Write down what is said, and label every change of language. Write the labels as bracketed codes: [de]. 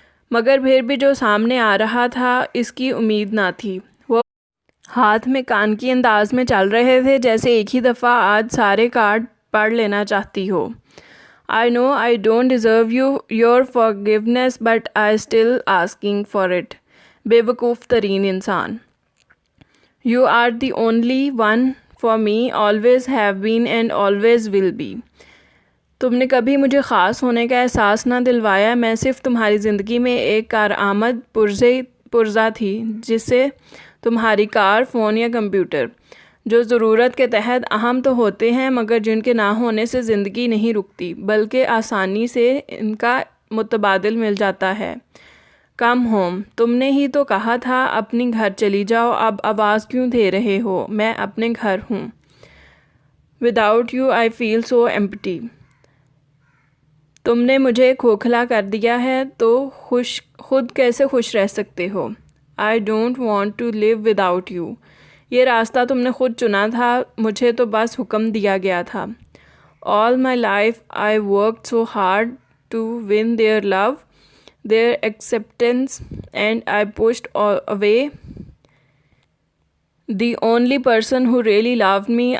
[ur] مگر پھر بھی جو سامنے آ رہا تھا اس کی امید نہ تھی۔ وہ ہاتھ میں کان کی انداز میں چل رہے تھے، جیسے ایک ہی دفعہ آج سارے کارڈ پڑھ لینا چاہتی ہو۔ [en] I know I don't deserve your forgiveness but I still asking for it. [ur] بے وقوف ترین انسان۔ [en] You are the only one for me, always have been and always will be. [ur] تم نے کبھی مجھے خاص ہونے کا احساس نہ دلوایا، میں صرف تمہاری زندگی میں ایک کارآمد پرزہ تھی، جس سے تمہاری کار، فون یا کمپیوٹر، جو ضرورت کے تحت اہم تو ہوتے ہیں مگر جن کے نہ ہونے سے زندگی نہیں رکتی بلکہ آسانی سے ان کا متبادل مل جاتا ہے۔ کم ہوم، تم نے ہی تو کہا تھا اپنی گھر چلی جاؤ، اب آواز کیوں دے رہے ہو؟ میں اپنے گھر ہوں۔ [en] Without you I feel so empty. [ur] تم نے مجھے کھوکھلا کر دیا ہے تو خود کیسے خوش رہ سکتے ہو؟ [en] I don't want to live without you. [ur] یہ راستہ تم نے خود چنا تھا، مجھے تو بس حکم دیا گیا تھا۔ [en] All my life I worked so hard to win their love, their acceptance, and I pushed away the only person who really loved me.